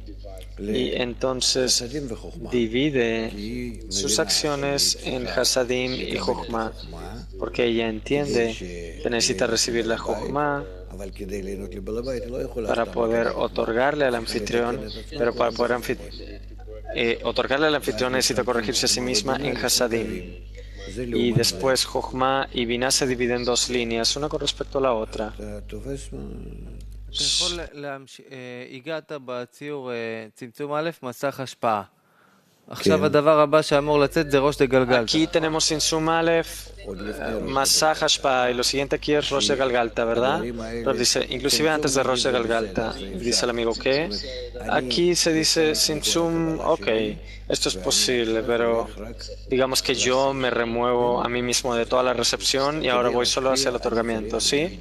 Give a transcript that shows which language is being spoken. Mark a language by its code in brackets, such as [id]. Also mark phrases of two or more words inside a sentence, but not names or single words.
[es] Y entonces divide sus acciones en Hasadim y Jochma, porque ella entiende que necesita recibir la Jochma para poder otorgarle al anfitrión, pero para poder otorgarle al anfitrión necesita corregirse a sí misma en Hasadim. Y después Jochma y Binah se dividen en 2 líneas, una con respecto a la otra. [he] הגעת בציור צמצום א', מסך השפעה. עכשיו הדבר הבא שאמור לצאת זה ראש דגלגלתא. [es] Aquí tenemos [he] צמצום א, מסך השפעה, [es] y lo siguiente aquí es Rosh de Galgalta, ¿verdad? Pero dice, inclusive antes de Rosh de Galgalta, dice el amigo que aquí se dice Tzimtzum, ok, esto es posible, pero digamos que yo me remuevo a mí mismo de toda la recepción y ahora voy solo hacia el otorgamiento, ¿sí?